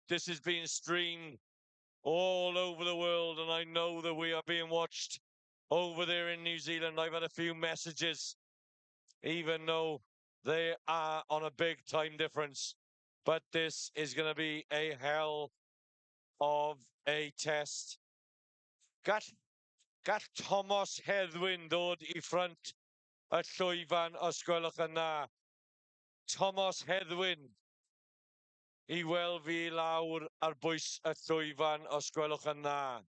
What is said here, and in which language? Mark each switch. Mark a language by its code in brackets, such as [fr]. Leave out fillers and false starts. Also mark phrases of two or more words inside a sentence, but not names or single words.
[en] This is being streamed all over the world, and I know that we are being watched over there in New Zealand. I've had a few messages, even though they are on a big time difference. But this is going to be a hell of a test. [cy] Gall Thomas Heddwyn dod I ffrant y llwyfan os gwelwch yn dda. Thomas Heddwyn I weld fi lawr ar bwys y llwyfan os gwelwch yn dda.